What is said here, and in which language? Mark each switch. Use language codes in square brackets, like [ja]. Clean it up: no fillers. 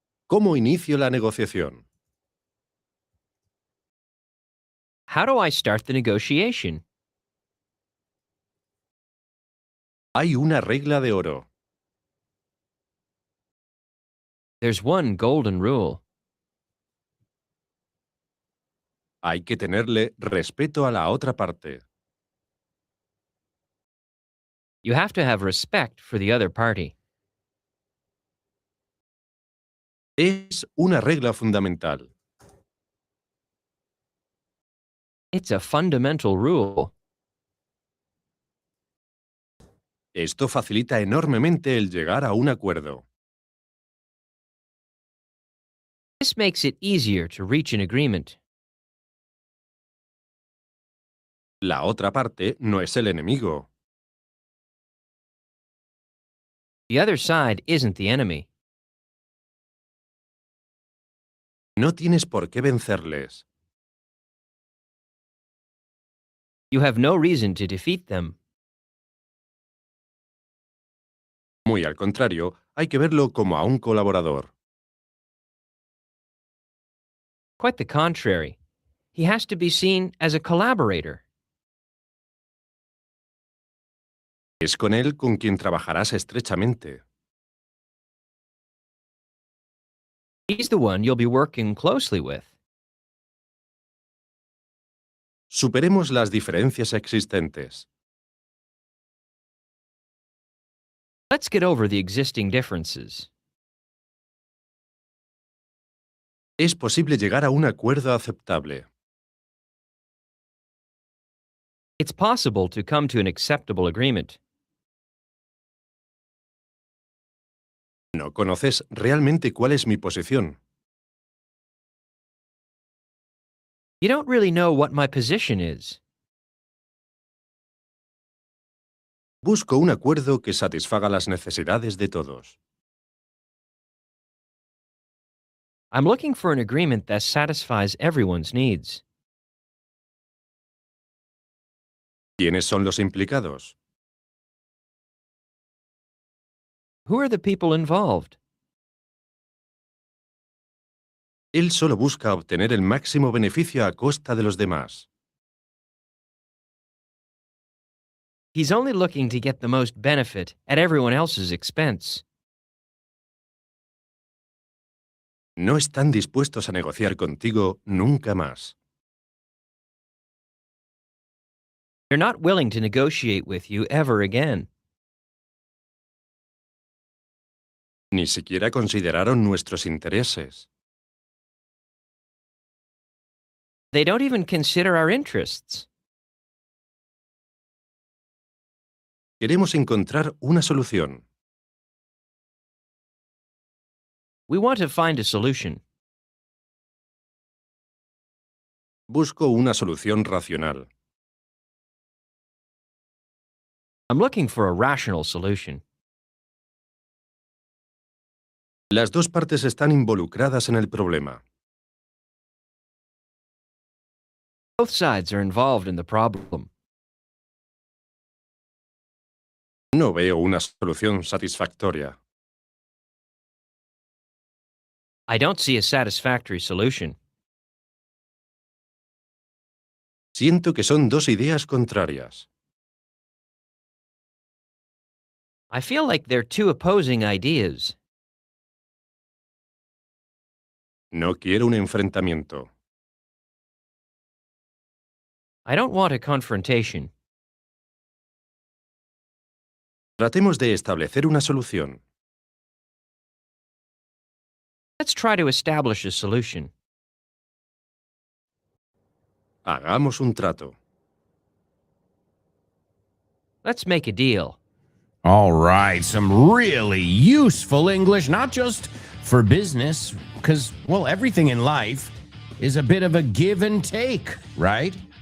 [es] ¿Cómo inicio la negociación? [en] How do I start the negotiation? [es] Hay una regla de oro. [en] There's one golden rule. [es] Hay que tenerle respeto a la otra parte. [en] You have to have respect for the other party. [es] Es una regla fundamental. [en] It's a fundamental rule. [es] Esto facilita enormemente el llegar a un acuerdo. [en] This makes it easier to reach an agreement. [es] La otra parte no es el enemigo. [en] The other side isn't the enemy. [es] No tienes por qué vencerles. [en] You have no reason to defeat them. [es] Muy al contrario, hay que verlo como a un colaborador. [en] Quite the contrary. He has to be seen as a collaborator. [es] Es con él con quien trabajarás estrechamente. [en] He's the one you'll be working closely with. [es] Superemos las diferencias existentes. [en] Let's get over the existing differences. [es] Es posible llegar a un acuerdo aceptable. [en] It's possible to come to an acceptable agreement. [es] No conoces realmente cuál es mi posición. [en] You don't really know what my position is. [es] Busco un acuerdo que satisfaga las necesidades de todos. [en] I'm looking for an agreement that satisfies everyone's needs. [es] ¿Quiénes son los implicados? [en] Who are the people involved? [es] Él solo busca obtener el máximo beneficio a costa de los demás. [en] He's only looking to get the most benefit at everyone else's expense. [es] No están dispuestos a negociar contigo nunca más. [en] They're not willing to negotiate with you ever again. [es] Ni siquiera consideraron nuestros intereses. [en] They don't even consider our interests. [es] Queremos encontrar una solución. [en] We want to find a solution. [es] Busco una solución racional. [en] I'm looking for a rational solution. [es] Las dos partes están involucradas en el problema. [en] Both sides are involved in the problem. [es] No veo una solución satisfactoria. [en] I don't see a satisfactory solution. [es] Siento que son dos ideas contrarias. [en] I feel like they're two opposing ideas. [es] No quiero un enfrentamiento. [en] I don't want a confrontation. [es] Tratemos de establecer una solución. [en] Let's try to establish a solution. [es] Hagamos un trato. [en] Let's make a deal. All right, some really useful English, not just for business, because, well, everything in life is a bit of a give and take, right?